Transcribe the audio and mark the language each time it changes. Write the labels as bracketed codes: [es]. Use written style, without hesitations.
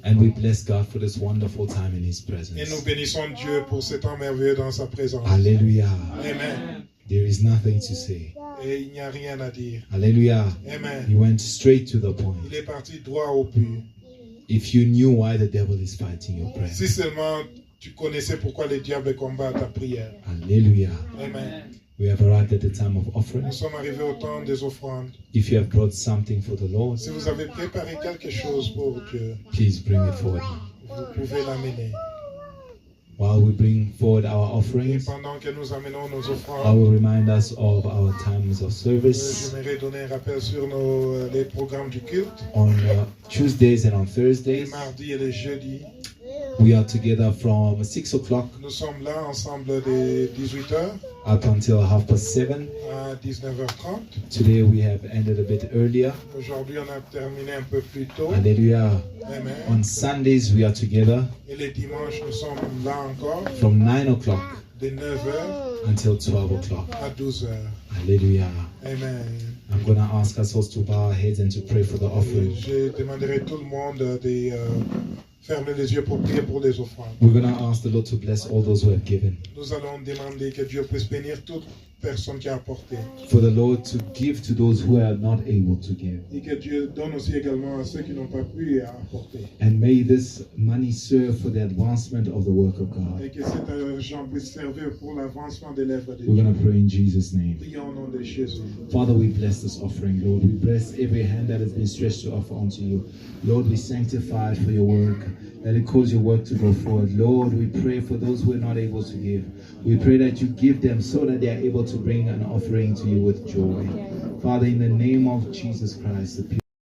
[en] And we bless God for this wonderful time in His [fr] Et nous [en] presence. [fr] bénissons Dieu pour ce temps merveilleux dans sa présence. [en] Hallelujah. Amen. There is nothing to say. [fr] Et il n'y a rien à dire. [en] Hallelujah. Amen. He went straight to the point. [fr] Il est parti droit au but. [en] If you knew why the devil is fighting your prayer. [fr] Si seulement tu connaissais pourquoi le diable combat ta prière. [en] Hallelujah. Amen. We have arrived at the time of offering. [fr] Nous sommes arrivés au temps des offrandes. [en] If you have brought something for the Lord, [fr] Si vous avez préparé quelque chose pour Dieu, [en] please bring it forward. [fr] vous pouvez l'amener. [en] While we bring forward our [fr] Et [en] offerings, [fr] pendant que nous amenons nos [en] I [fr] offrandes, [en] will remind us of our times of service [fr] j'aimerais donner un rappel sur les programmes du culte. [en] on Tuesdays and on [fr] Les [en] Thursdays. [fr] mardis et les jeudis, [en] We are together from 6 o'clock [fr] nous sommes là ensemble de 18h [en] up until 7:30. [fr] à 19h30. [en] Today we have ended a bit earlier. [fr] Aujourd'hui, on a terminé un peu plus tôt. [en] Hallelujah. Amen. On Sundays we are together [fr] Et les dimanches, nous sommes là encore [en] from 9 o'clock [fr] de 9h [en] until 12 o'clock. [fr] à 12h. [en] Hallelujah. Amen. I'm going to ask us also to bow our heads and to pray for the offering. [fr] Je demanderai tout le monde de fermer les yeux pour prier pour les offrandes. [en] We're going to ask the Lord to bless all those who have given. [fr] Nous allons demander que Dieu puisse bénir toute personne qui a apporté. [en] For the Lord to give to those who are not able to give. [fr] Et que Dieu donne aussi également à ceux qui n'ont pas pu apporter. [en] And may this money serve for the advancement of the work of God. [fr] Et que cet argent puisse servir pour l'avancement de l'œuvre de [en] We're [fr] Dieu. [en] going to pray in Jesus' name. [fr] Prions au nom de Jésus. [en] Father, we bless this offering, Lord. We bless every hand that has been stretched to offer unto you. Lord, we sanctify it for your work. Let it cause your work to go forward. Lord, we pray for those who are not able to give. We pray that you give them so that they are able to bring an offering to you with joy. Father, in the name of Jesus Christ, the people